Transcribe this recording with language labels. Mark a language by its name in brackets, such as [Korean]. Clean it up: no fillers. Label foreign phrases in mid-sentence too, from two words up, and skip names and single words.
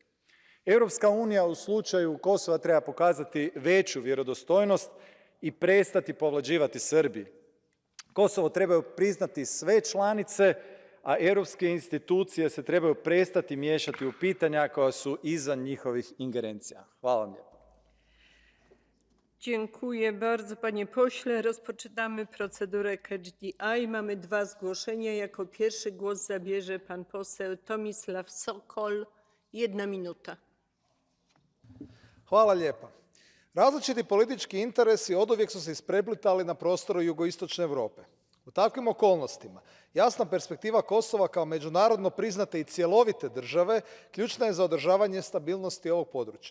[Croatian] Europska unija u slučaju Kosova treba pokazati veću vjerodostojnost i prestati povlađivati Srbiji. Kosovo trebaju priznati sve članice, a europske institucije se trebaju prestati miješati u pitanja koja su izvan njihovih ingerencija. Hvala vam lijepo. [Polish] Dziękuję bardzo, panie pośle. Rozpoczynamy procedurę Catch the Eye. Mamy 2 zgłoszenia. Jako pierwszy głos zabierze pan poseł Tomislav Sokol. 1 minuta. [Croatian] Hvala lijepa. Različiti politički interesi oduvijek su se ispreplitali na prostoru jugoistočne Europe. U takvim okolnostima jasna perspektiva Kosova kao međunarodno priznate i cjelovite države ključna je za održavanje stabilnosti ovog područja.